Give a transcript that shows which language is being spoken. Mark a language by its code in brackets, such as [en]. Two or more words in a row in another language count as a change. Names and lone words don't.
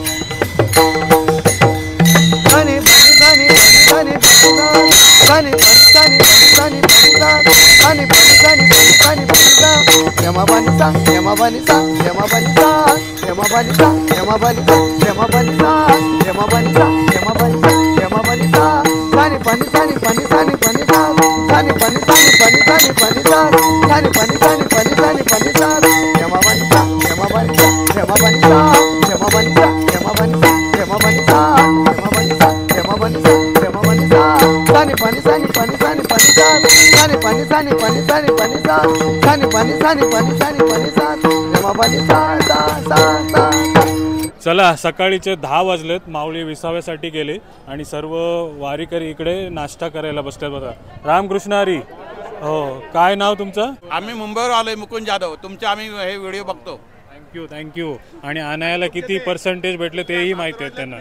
[mr] ani ani ani ani ani ani yama bani sa yama bani sa yama bani sa yama bani sa yama bani sa yama bani sa yama bani sa yama bani sa yama bani sa pani pani pani pani pani pani sa pani pani pani pani pani pani sa pani pani pani pani pani pani sa yama bani sa yama bani sa yama bani sa yama bani sa yama bani sa yama bani sa yama bani sa yama bani sa yama bani sa pani pani pani pani pani pani sa pani pani pani pani pani pani sa pani pani pani pani pani pani sa yama bani sa sa sa sa. चला, सकाळीचे 10 वाजलेत. माऊली विसाव्यासाठी गेले आणि सर्व वारीकरी इकडे नाश्ता करायला बसतात बघा. रामकृष्ण हरी. हो, काय नाव तुमचं? आम्ही मुंबईवर आलोय, मुकुंद जाधव. तुमचे आम्ही हे व्हिडिओ बघतो. थँक्यू. आणि आणायला किती पर्सेंटेज भेटले तेही माहिती आहे त्यांना.